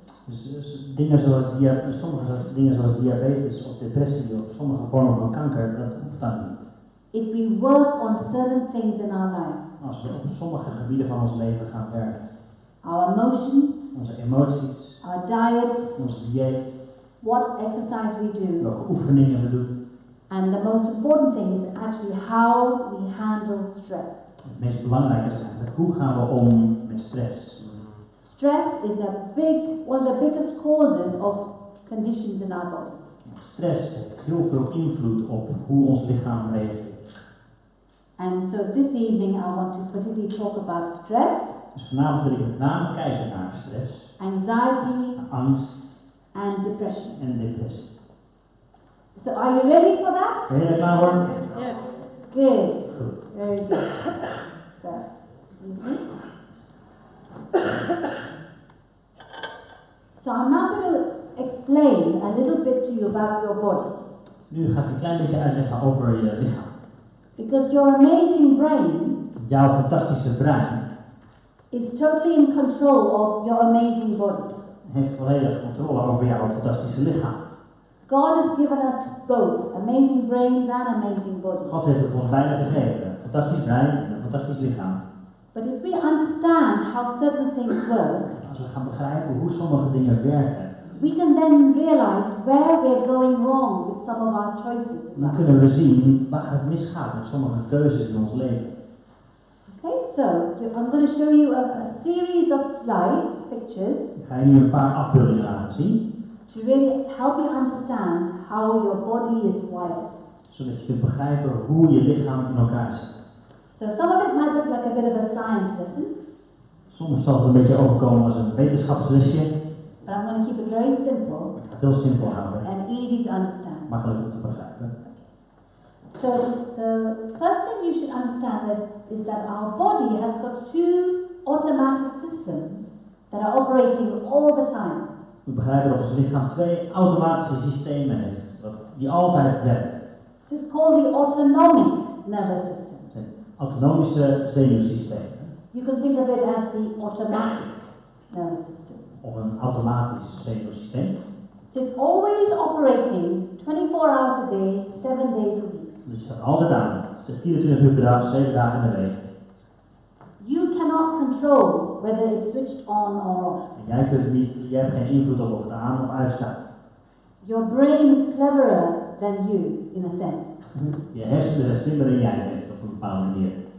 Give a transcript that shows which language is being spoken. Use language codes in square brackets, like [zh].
[nl] Dus dingen zoals sommige dingen zoals diabetes of depressie of sommige vormen van kanker, dat hoeft dan niet. [en] If we work on certain things in our life, [nl] Als we op sommige gebieden van ons leven gaan werken. [en] our emotions, [nl] Onze emoties, [en] our diet, [nl] ons dieet, [en] what exercise we do, [nl] welke oefeningen we doen. [en] and the most important thing is actually how we handle stress. [nl] Het meest belangrijke is eigenlijk, hoe gaan we om met stress? [en] Stress is one of the biggest causes of conditions in our body. [nl] Stress heeft heel veel invloed op hoe ons lichaam reageert. [en] And so this evening I want to particularly talk about stress, [nl] Dus vanavond wil ik met name kijken naar stress, [en] anxiety, [nl] naar angst [en] and depression. [nl] en depressie. [en] So are you ready for that? [nl] Ben je er klaar voor? [en] Yes. Good. [nl] Goed. [en] Very good. So, excuse me. So I'm now going to explain a little bit to you about your body. [nl] Nu ga ik een klein beetje uitleggen over je lichaam. [en] Because your amazing brain [nl] Jouw fantastische brein [en] is totally in control of your amazing body. [nl] heeft volledig controle over jouw fantastische lichaam. [en] God has given us both amazing brains and amazing bodies. [nl] God heeft het ons beide gegeven, een fantastisch brein en een fantastisch lichaam. [en] But if we understand how certain things work, [nl] Als we gaan begrijpen hoe sommige dingen werken, [en] we can then realize where we're going wrong with some of our choices in [nl] dan [en] life. [nl] kunnen we zien waar het misgaat met sommige keuzes in ons leven. [en] Okay, so I'm going to show you a series of slides, pictures, [nl] Ik ga je nu een paar afbeeldingen laten zien, [en] to really help you understand how your body is wired. [nl] zodat je kunt begrijpen hoe je lichaam in elkaar zit. [en] So some of it might look like a bit of a science lesson, [nl] Soms zal het een beetje overkomen als een wetenschapslesje, [en] but I'm going to keep it very simple [nl] ik ga het heel simpel houden, [en] and easy to understand. [nl] makkelijk om te begrijpen. [en] So the first thing you should understand is that our body has got two automatic systems that are operating all the time. [nl] We begrijpen dat ons lichaam twee automatische systemen heeft, die altijd werken. [en] This is called the autonomic nervous system. [nl] Het zijn autonomische zenuwsystemen. [en] You can think of it as the automatic nervous system. [nl] Of een automatisch zenuwsysteem. [en] It's always operating 24 hours a day, 7 days a week. [nl] Dus je staat altijd aan. Het is 24 uur per dag, 7 dagen in de week. [en] You cannot control whether it's switched on or off. [nl] En jij hebt geen invloed op of het aan of uitstaat. [en] Your brain is cleverer than you, in a sense. [nl] Je hersenen zijn slimmer dan jij bent op een bepaalde manier.